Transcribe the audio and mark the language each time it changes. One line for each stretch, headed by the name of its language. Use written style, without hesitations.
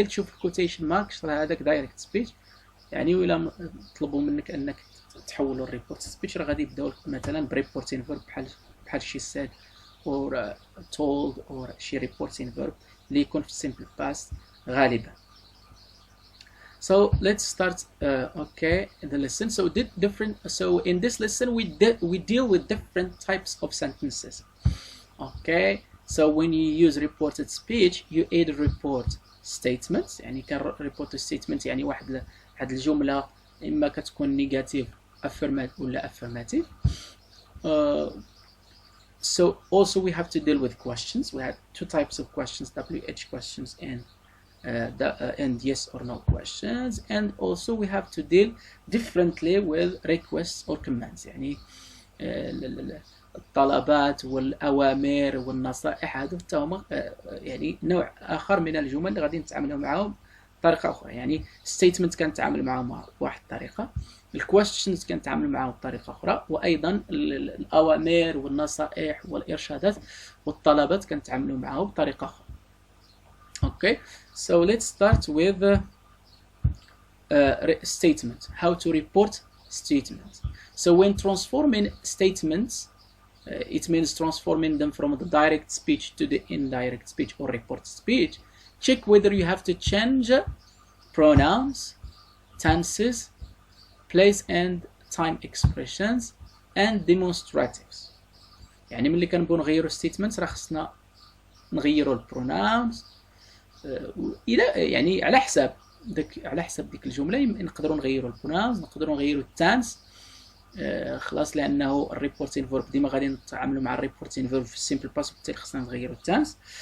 Arabic: هي تشوف الكوتيشن ماركس راه هذاك دايركت سبيتش، يعني ولا طلبوا منك انك تحولوا الريبورت سبيتش راه غادي يبداو مثلا بريبورتين فيرب بحال شي ساد اور تولد اور شي ريبورتين فيرب اللي يكون في السيمبل باست غالبا.
English: So let's start the lesson. So in this lesson we deal with different types of sentences. Okay, so when you use reported speech you either report statements،
Arabic: يعني كان
English: report statement
Arabic: يعني واحد الجملة إما كتكون
English: negative affirmative
Arabic: ولا
English: affirmative. So also we have to deal with questions. We have two types of questions, WH questions and yes or no questions, and also we have to deal differently with requests or commands.
Arabic: يعني الطلبات والأوامر والنصائح هادو هما يعني نوع آخر من الجمل اللي غادي نتعاملوا معاهم بطريقة أخرى. يعني statement كنتعامل معاهم بواحد الطريقة، الquestions كنتعامل معاهم بطريقة أخرى، وأيضا الأوامر والنصائح والإرشادات والطلبات كنتعاملوا معاهم بطريقة أخرى.
English: Okay, so let's start with statement. How to report statements. So when transforming statements, it means transforming them from the direct speech to the indirect speech or report speech. Check whether you have to change pronouns, tenses, place and time expressions and demonstratives.
Arabic: يعني ملي كنبغيو نغيروا statements راه خصنا نغيروا البروناونز الى يعني على حساب ديك الجمله. نقدروا نغيروا البروناونز، نقدروا نغيروا التانس خلاص، لانه الريبورتين فيرب ديما غادي نتعاملوا مع الريبورتين فيرب في السيمبل باس، وبالتالي خصنا نغيروا التانس.